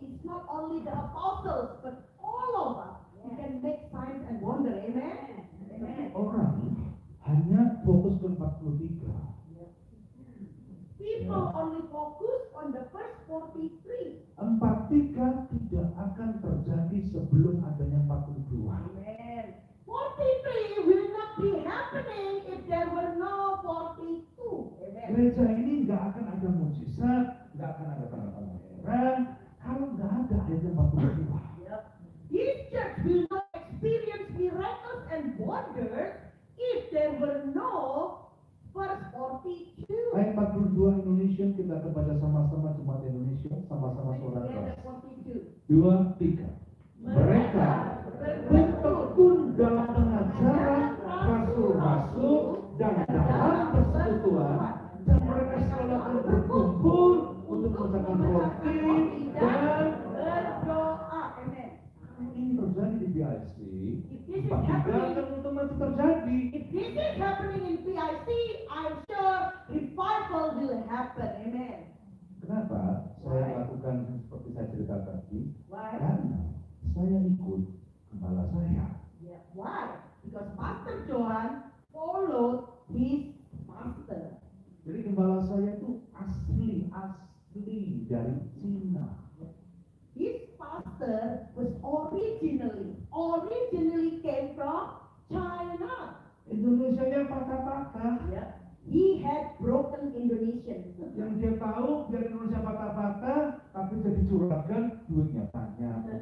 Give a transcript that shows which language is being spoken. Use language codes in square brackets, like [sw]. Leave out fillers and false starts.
[en] It's not only the apostles, but all of us. We can make signs and wonder. Amen. Amen. [id] Orang hanya fokus ke 43. [en] People only focus on the first 43. [id] 43 tidak akan terjadi sebelum adanya 42. [en] Amen. 43 will not be happening if there were no 42. Amen. [id] Gereja ini nggak akan ada mujizat, nggak akan ada tanda-tanda heran kalau nggak ada adanya 42. [en] Yep. This church will not experience miracles and wonders if there were no verse 42. [id] Ayat 42 Indonesia, kita akan baca sama-sama jemaat Indonesia, sama-sama suara keras. 2, 3. Mereka bertekun dalam pengajaran rasul-rasul dan dalam persekutuan, dan mereka selalu berkumpul untuk mengucapkan roti dan berdoa. Amen. ini terjadi di BIC. [en] If this is 43 happening, [id] akan otomatis terjadi. [en] if this is happening in PIC, I'm sure revival will happen. Amen. [id] Kenapa saya lakukan seperti saya cerita tadi? [en] Why? [id] Karena saya ikut kepala saya. [en] Yeah. Why? Because Pastor Johan followed his master. [id] Jadi gembala saya itu asli dari Cina. [en] His pastor was originally came from China. [id] Indonesia nya patah-patah. [en] Yeah. He had broken Indonesian. [id] Yang dia tahu biar Indonesia patah-patah, tapi jadi juragan duitnya banyak.